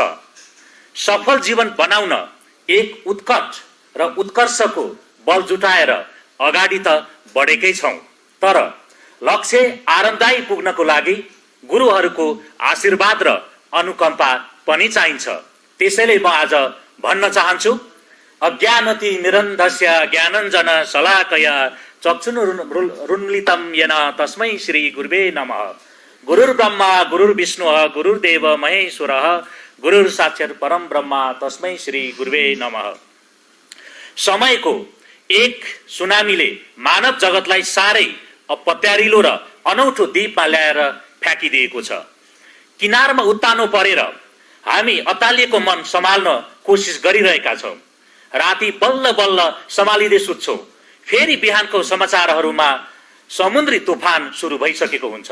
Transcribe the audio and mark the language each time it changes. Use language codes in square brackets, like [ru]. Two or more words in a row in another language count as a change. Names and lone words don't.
[ne] सफल जीवन बनाउन एक उत्कट र उत्कर्षको बल जुटाएर अगाडि त बढेकै छौं, तर लक्ष्य आरामदायी पुग्नको लागि गुरुहरूको आशीर्वाद र अनुकम्पा पनि चाहिन्छ। त्यसैले म आज भन्न चाहन्छु, [sa] अज्ञानति निरन्धस्य ज्ञानञ्जन शलाकया चक्षुरुन्मीलितं येन तस्मै श्री गुरुवे नमः। गुरुर्ब्रह्मा गुरुर्विष्णुः गुरुर्देव महेश्वरः गुरुर्साक्षात् परम ब्रह्मा तस्मै श्री गुरुवे नमः। [ne] समयको एक सुनामीले मानव जगतलाई साह्रै अपत्यारिलो र अनौठो द्वीपमा ल्याएर फ्याँकिदिएको छ। किनारमा उत्तानो परेर हामी अतालिएको मन सम्हाल्न कोसिस गरिरहेका छौं। राति बल्ल बल्ल सम्हालिँदै सुत्छौं। फेरि बिहानको समाचारहरूमा समुद्री तुफान सुरु भइसकेको हुन्छ।